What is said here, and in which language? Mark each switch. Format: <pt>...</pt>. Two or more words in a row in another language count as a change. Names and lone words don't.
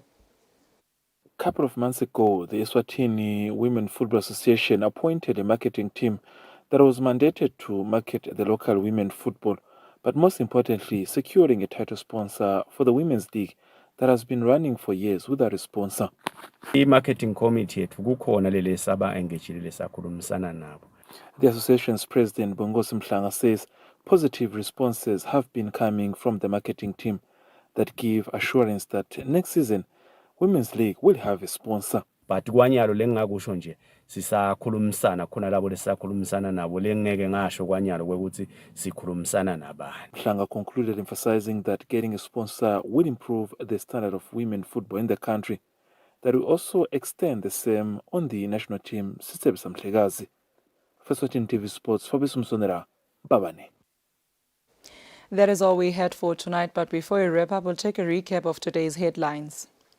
<en>A couple of months ago, the Eswatini Women Football Association appointed a marketing team that was mandated to market the local women football, but most importantly, securing a title sponsor for the Women's League that has been running for years without a sponsor. The marketing committee</en> <ss>kukhona lele saba engagile sakhulumisana nabo.</ss> <en>The association's president Bonginkosi Mhlanga says positive responses have been coming from the marketing team that give assurance that next season Women's League will have a sponsor.</en> <ss>But kwanyalo lengakusho nje sisakhulumisana khona labo lesakhulumisana nabo lengeke ngasho kwanyalo kwekuthi sikhulumisana nabani.</ss> <en>Mhlanga concluded emphasizing that getting a sponsor will improve the standard of women football in the country, that will also extend the same on the national team.</en> <ss>Sisebisa Mhlekazi, Eswatini TV Sports, Fabrice Msonera, Babane.</ss> <en>That is all we had for tonight, but before we wrap up, we'll take a recap of today's headlines.</en>